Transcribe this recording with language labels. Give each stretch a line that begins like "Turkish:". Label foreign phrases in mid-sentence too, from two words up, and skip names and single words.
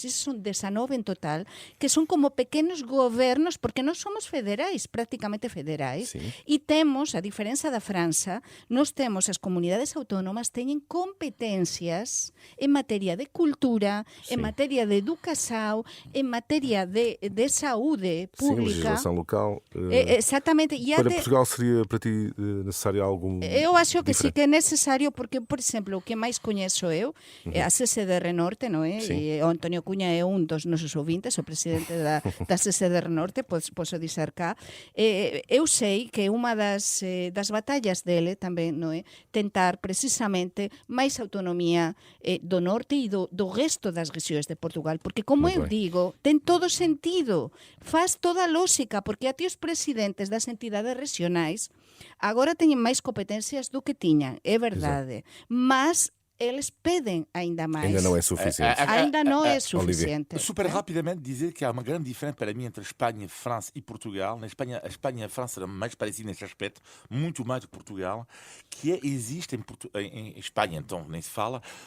Galician: Esos son 19 en total, que son como pequenos gobernos, porque nós somos federais, prácticamente federais, e temos, a diferenza da França, nós temos as comunidades autónomas teñen competencias en materia de cultura, en materia de educação, en materia de saúde pública.
Portuguese: Legislação local. Exatamente. E para Portugal seria para ti necessário algum
Galician: Eu acho que
Portuguese: diferente?
Galician: sí que é necessário, porque, por exemplo, o que máis coñezo eu é a CCDR Norte, non é? E o Antonio Cuña é un dos nosos ouvintes, o presidente da CCDR Norte, posso dizer cá. Eu sei que unha das batallas dele tamén, non é? Tentar precisamente máis autonomía do norte e do resto das rexións de Portugal, porque como eu digo, ten todo sentido, faz toda a lógica, porque até os presidentes das entidades regionais agora teñen máis competencias do que tiñan,
Portuguese: é verdade, mas eles pedem ainda mais. Ainda não é suficiente. Ainda não é suficiente. Super rapidamente dizer que há uma grande diferença para mim entre a Espanha, a França e Portugal. Na Espanha, a Espanha e a França eram mais parecidas neste aspecto, muito mais do que Portugal, que existe em Espanha, então nem se fala.